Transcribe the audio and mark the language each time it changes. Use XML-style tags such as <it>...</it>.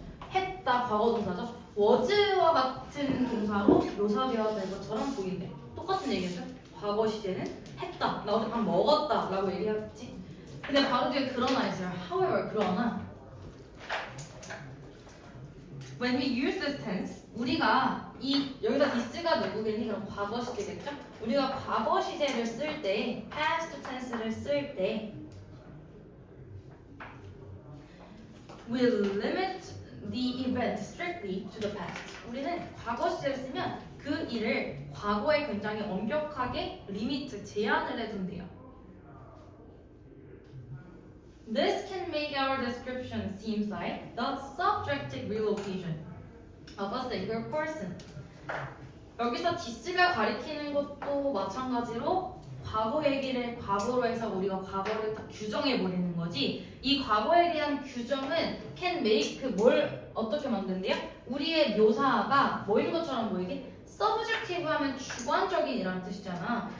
<ko>했다 과거 동사죠 was와 같은 동사로 묘사되어야 될 것처럼 보인대 똑같은 얘기죠 과거 시제는 했다 나 어제 밥 먹었다 라고 얘기하겠지 근데 바로 뒤에 그러나 있어요 however 그러나</ko> <en>when we use this tense</en> <ko>우리가 여기다 this가 누구겠니? 그럼 과거 시제겠죠? 우리가 과거 시제를 쓸 때</ko> <en>past tense를 쓸 때 will limit the event strictly to the past</en> <ko>우리는 과거 시제를 쓰면 그 일을 과거에 굉장히 엄격하게 리미트, 제한을 해둔대요</ko> <en>This can make our description seems like the subjective relocation of a single person.</en> <ko>여기서 this가 가리키는 것도 마찬가지로 과거 얘기를 과거로 해서 우리가 과거를 딱 규정해 버리는 거지. 이 과거에 대한 규정은 can make 뭘 어떻게 만든대요? 우리의 묘사가 뭐인 것처럼 보이게 subjective 하면 주관적인이라는 뜻이잖아.</ko>